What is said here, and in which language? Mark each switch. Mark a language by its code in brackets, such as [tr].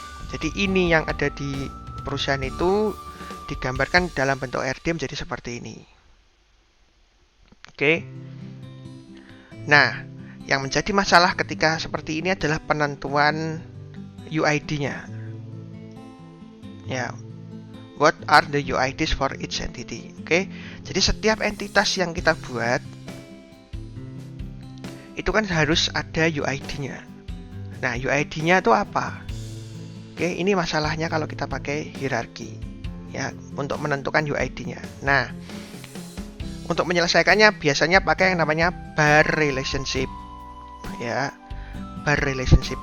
[id] Jadi ini yang ada di perusahaan itu digambarkan dalam bentuk ERD menjadi seperti ini. Oke. Nah, yang menjadi masalah ketika seperti ini adalah penentuan UID-nya. [en] Ya, what are the UIDs for each entity? [id] Oke. Jadi setiap entitas yang kita buat itu kan harus ada UID-nya. Nah, UID-nya itu apa? Oke, ini masalahnya kalau kita pakai hierarki ya, untuk menentukan UID-nya. Nah, untuk menyelesaikannya biasanya pakai yang namanya bar relationship ya, bar relationship.